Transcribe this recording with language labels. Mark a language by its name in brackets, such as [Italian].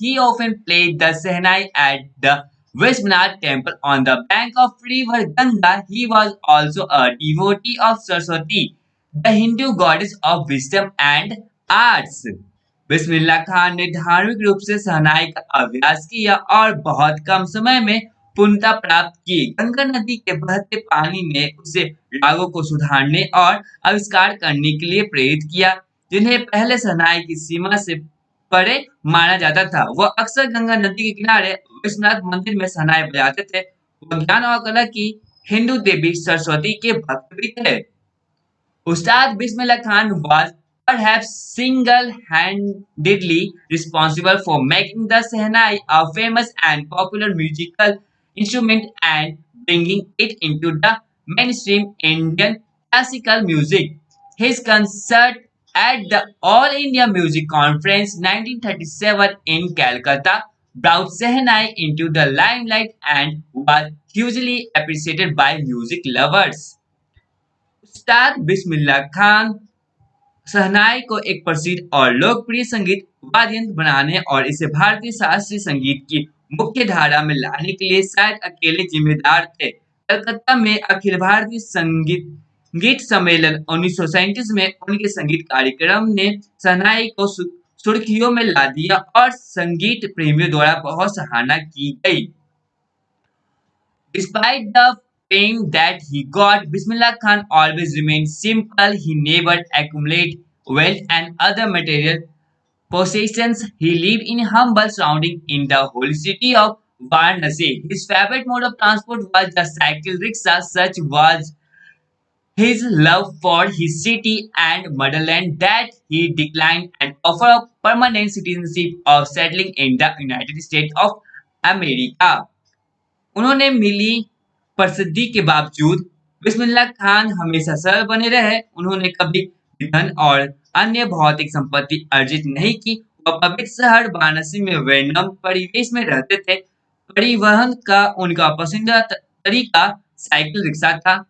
[English] He often played the Sehnai at the Vishwanath temple on the bank of river Ganga. He was also a devotee of Saraswati, the Hindu goddess of wisdom and arts. [Hindi] Bismillah Khan ने धार्मिक रूप से शहनाई का अभ्यास किया और बहुत कम समय में पूर्णता प्राप्त की। गंगा नदी के बहते पानी ने उसे रागों को सुधारने और आविष्कार करने के लिए प्रेरित किया, जिन्हें पहले शहनाई की सीमा से परे माना जाता था। वह अक्सर गंगा नदी के किनारे विश्वनाथ मंदिर में शहनाई बजाते थे। वह ज्ञान और कला की हिंदू देवी सरस्वती के भक्त भी थे। [English] Ustad Bismillah Khan was perhaps single-handedly responsible for making the Sehnai a famous and popular musical instrument and bringing it into the mainstream Indian classical music. His concert at the All India Music Conference 1937 in Calcutta brought Sehnai into the limelight and was hugely appreciated by music lovers. [Hindi] उस्ताद बिस्मिल्लाह खान शहनाई को एक प्रसिद्ध और लोकप्रिय संगीत वाद्ययंत्र बनाने और इसे भारतीय शास्त्रीय संगीत की मुख्य धारा में लाने के लिए शायद अकेले जिम्मेदार थे। कलकत्ता में अखिल भारतीय संगीत सम्मेलन 1937 में उनके संगीत कार्यक्रम ने शहनाई को सुर्खियों में ला दिया और संगीत प्रेमियों द्वारा बहुत सराहना की गई। [English] Despite the fame that he got, Bismillah Khan always remained simple. He never accumulated wealth and other material possessions. He lived in humble surroundings in the holy city of Varanasi. His favorite mode of transport was the cycle rickshaw. Such was his love for his city and motherland that he declined an offer of permanent citizenship of settling in the United States of America. [Hindi] उन्होंने मिली प्रसिद्धि के बावजूद बिस्मिल्लाह खान हमेशा सरल बने रहे। उन्होंने कभी धन और अन्य भौतिक संपत्ति अर्जित नहीं की। वह पवित्र शहर वाराणसी में वैनम परिवेश में रहते थे। परिवहन का उनका पसंदीदा तरीका साइकिल रिक्शा था।